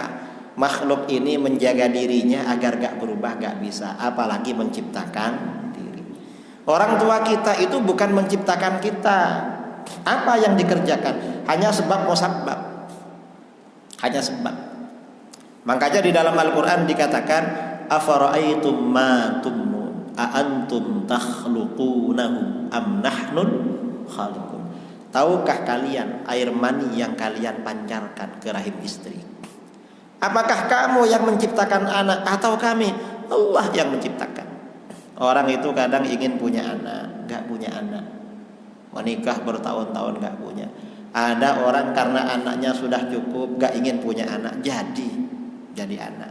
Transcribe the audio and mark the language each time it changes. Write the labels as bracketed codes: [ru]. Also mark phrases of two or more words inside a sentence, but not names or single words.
[id] Makhluk ini menjaga dirinya agar gak berubah gak bisa. Apalagi menciptakan diri. Orang tua kita itu bukan menciptakan kita. Apa yang dikerjakan? Hanya sebab musabab. Hanya sebab. Makanya di dalam Al-Quran dikatakan, [ar] أفرأيتم ما تمنون أأنتم تخلقونه أم نحن الخالقون. [id] Tahukah kalian air mani yang kalian pancarkan ke rahim istri? Apakah kamu yang menciptakan anak atau kami? Allah yang menciptakan. Orang itu kadang ingin punya anak, gak punya anak. Menikah bertahun-tahun gak punya. Ada orang karena anaknya sudah cukup, gak ingin punya anak, jadi anak.